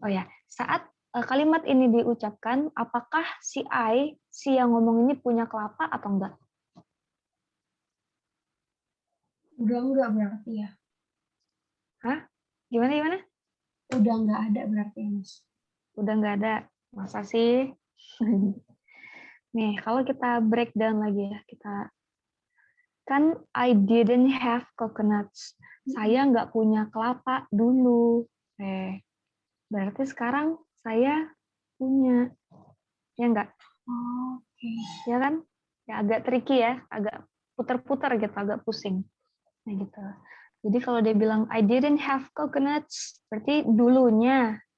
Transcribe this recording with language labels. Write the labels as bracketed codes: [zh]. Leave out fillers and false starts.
[id] Oh ya, saat kalimat ini diucapkan, apakah si yang ngomong ini punya kelapa atau enggak? Udah enggak berarti ya. Hah? Gimana? Udah enggak ada berarti ya, Miss. Udah nggak ada. Masa sih? Nih, kalau kita breakdown lagi ya, kita kan [en] I didn't have coconuts. [id] Saya nggak punya kelapa dulu. Berarti sekarang saya punya. Ya nggak? Oke. Ya kan? Ya agak tricky ya, agak putar-putar gitu, agak pusing. Nah gitu. Jadi kalau dia bilang [en] I didn't have coconuts, [id] berarti dulunya.